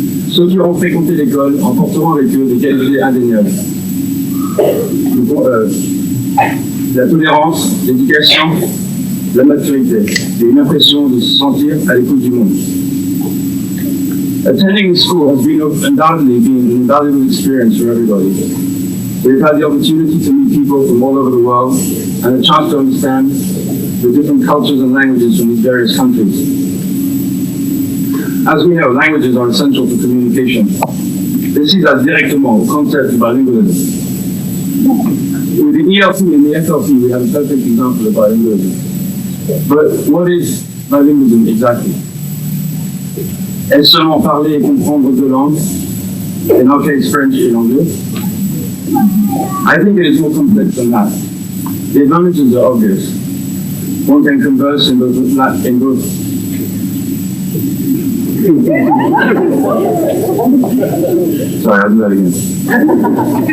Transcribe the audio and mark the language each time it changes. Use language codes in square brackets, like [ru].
[fr] Ceux qui auront fréquenté l'école emporteront avec eux des qualités indéniables. La tolérance, l'éducation, la maturité et une impression de se sentir à l'écoute du monde. [en] Attending the school has undoubtedly been an invaluable experience for everybody. We've had the opportunity to meet people from all over the world and a chance to understand the different cultures and languages from these various countries. As we know, languages are essential for communication. This is [fr] directement au concept du bilingualism. [en] With the ELP and the FLP, we have a perfect example of bilingualism. But what is bilingualism exactly? [fr] Est-ce seulement parler et comprendre deux langues? [en] In our case, French [fr] et anglais? [en] I think it is more complex than that. The advantages are obvious. One can converse in both Sorry, I'll do that again.